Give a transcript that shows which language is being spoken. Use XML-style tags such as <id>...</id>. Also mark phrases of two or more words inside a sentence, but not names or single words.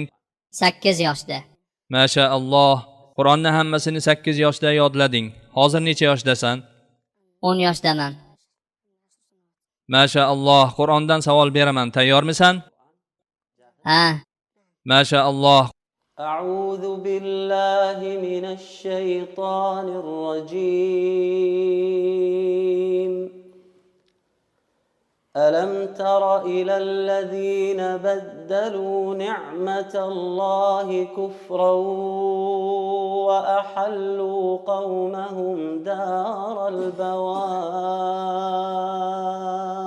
<uz>8 yoshda. Mashaalloh. Qur'onni hammasini 8 yoshda yodlading. Hozir necha yoshdasan? 10 yoshdaman. Mashaalloh. Qur'ondan savol beraman. Tayyormisan? Ha. Mashaalloh.</uz> <ar>أعوذ بالله من الشيطان الرجيم ألم تر إلى الذين بدلوا نعمة الله كفرا وأحلوا قومهم دار البوار</ar>